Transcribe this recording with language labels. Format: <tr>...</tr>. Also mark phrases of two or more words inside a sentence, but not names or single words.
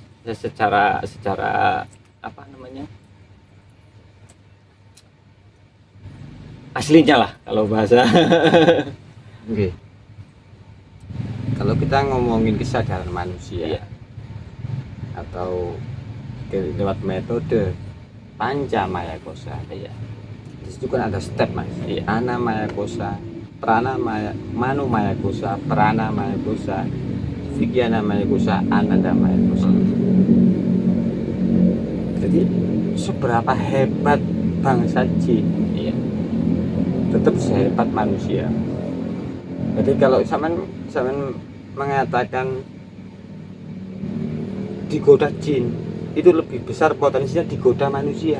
<id>Secara apa namanya, aslinya lah kalau bahasa. Oke. Kalau kita ngomongin kesadaran manusia, atau lewat metode Pancamaya Kosa, di situ kan ada step Mas. Ana Maya Kosa, Prana Maya, Manu Maya Kosa, Prana Maya Kosa, Vigyana Maya Kosa, Ananda Maya Kosa. Jadi seberapa hebat bangsa jin, tetap sehebat manusia. Jadi kalau zaman mengatakan digoda jin, itu lebih besar potensinya digoda manusia.</id>